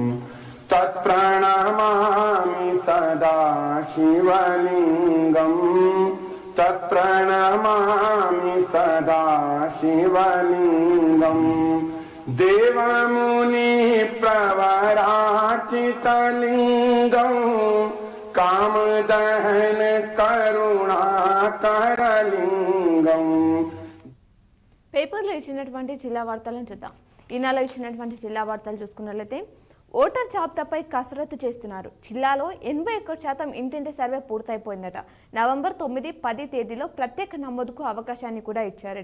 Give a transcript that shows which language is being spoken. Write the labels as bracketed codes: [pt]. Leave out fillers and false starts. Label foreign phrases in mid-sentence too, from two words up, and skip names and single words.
[sa] तत्प्रणमामि सदा शिवलिङ्गं तत्प्रणमामि सदा शिवलिङ्गं देवमुनि प्रवरार्चितलिङ्गं कामदहन करुणाकरलिङ्गं। [te] పేపర్లో ఇచ్చినటువంటి జిల్లా వార్తలను చూద్దాం. ఈ నెల ఇచ్చినటువంటి జిల్లా వార్తలు చూసుకున్నట్లయితే ఓటర్ జాబితాపై కసరత్తు చేస్తున్నారు. జిల్లాలో 81% ఇంటింటి సర్వే పూర్తయిపోయిందట. నవంబర్ 9, 10 తేదీలో ప్రత్యేక నమోదుకు అవకాశాన్ని కూడా ఇచ్చారట.